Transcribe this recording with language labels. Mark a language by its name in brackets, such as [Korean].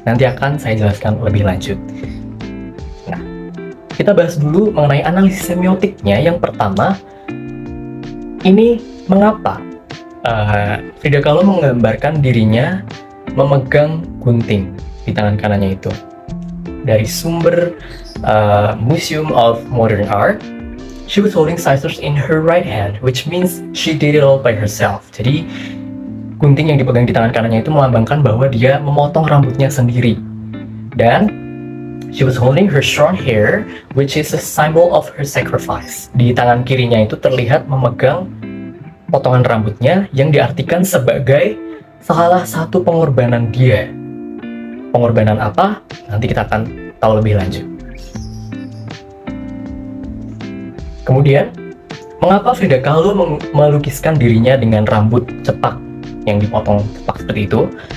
[Indonesian] Nanti akan saya jelaskan lebih lanjut. Kita bahas dulu mengenai analisis semiotiknya. Yang pertama, ini mengapa Frida Kahlo menggambarkan dirinya memegang gunting di tangan kanannya itu. Dari sumber [English] Museum of Modern Art, she was holding scissors in her right hand, which means she did it all by herself. [Indonesian] Jadi, gunting yang dipegang di tangan kanannya itu melambangkan bahwa dia memotong rambutnya sendiri. Dan [English] she was holding her short hair, which is a symbol of her sacrifice. [Indonesian] Di tangan kirinya itu terlihat memegang potongan rambutnya yang diartikan sebagai salah satu pengorbanan dia. Pengorbanan apa? Nanti kita akan tahu lebih lanjut. Kemudian, mengapa Frida Kahlo melukiskan dirinya dengan rambut cepak yang dipotong cepak seperti itu?